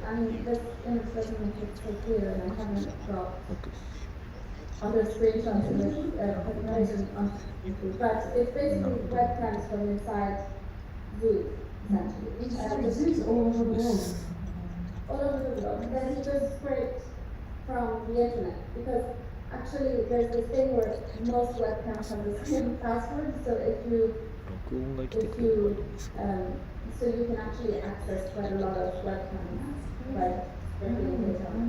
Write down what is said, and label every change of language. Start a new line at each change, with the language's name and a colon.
English: I mean, this image doesn't make it so clear, and I haven't got other screenshots in this presentation, but it's basically webcams from inside zoos, essentially. The zoos all over the world. All over the world. And then he just scraped from the internet, because actually there's this thing where most webcams have the same password, so if you
Japanese: 録音が生きてくれればいいんですけど、
English: so you can actually access quite a lot of webcams by scraping data.